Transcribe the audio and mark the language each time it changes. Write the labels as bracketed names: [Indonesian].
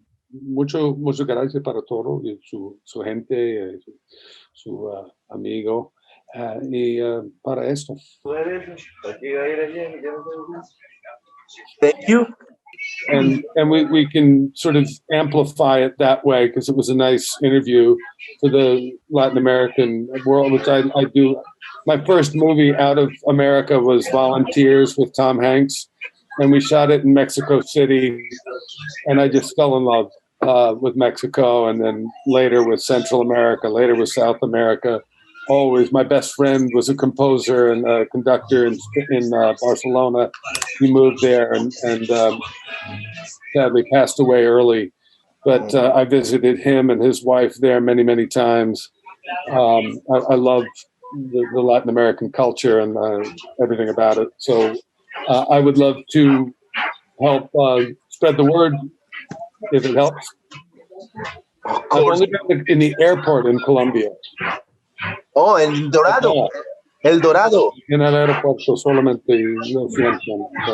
[Spanish] Muchas gracias para todo, y su gente, su amigo, y para esto. [English] Thank you. And we can sort of amplify it that way, because it was a nice interview for the Latin American world, which I do. My first movie out of America was Volunteers with Tom Hanks, and we shot it in Mexico City, and I just fell in love with Mexico, and then later with Central America, later with South America. Always, my best friend was a composer and a conductor in Barcelona. He moved there and sadly passed away early. But I visited him and his wife there many, many times. I love the Latin American culture and everything about it. So I would love to help spread the word if it helps. I've only been in the airport in Colombia. Oh, El Dorado. El Dorado. [Spanish] En el aeropuerto solamente lo siento.